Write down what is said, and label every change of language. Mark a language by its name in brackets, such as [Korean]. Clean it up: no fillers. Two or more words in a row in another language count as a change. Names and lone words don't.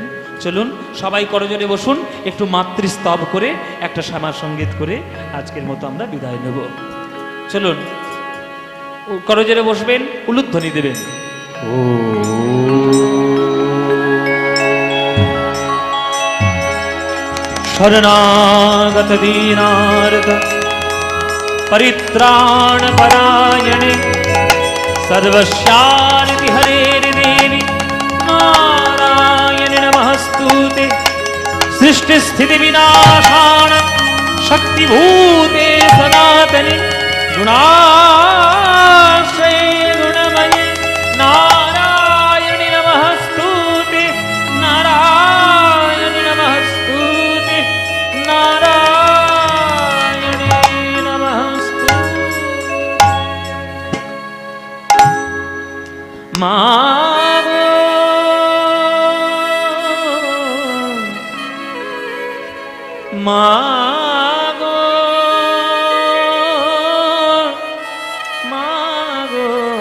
[Bangla] চলুন সবাই করজোড়ে বসুন, একটু মাতৃস্তব করে একটা শ্যামা সঙ্গীত করে আজকের মতো আমরা বিদায় নেব। চলুন করজোড়ে বসবেন, উলুধ্বনি দেবেন। [Sanskrit] ও শরণাগত দীনার্ত परित्राण परायणे सर्वस्यादिति हरेर्देवी नारायण नमस्तुते सृष्टि स्थिति विनाशान शक्तिभूते सनातने गुणाश्रये गुणमये नारायण नमस्तुते नारायण नमस्तुते नारायण [Bangla] মাগো মাগো মাগো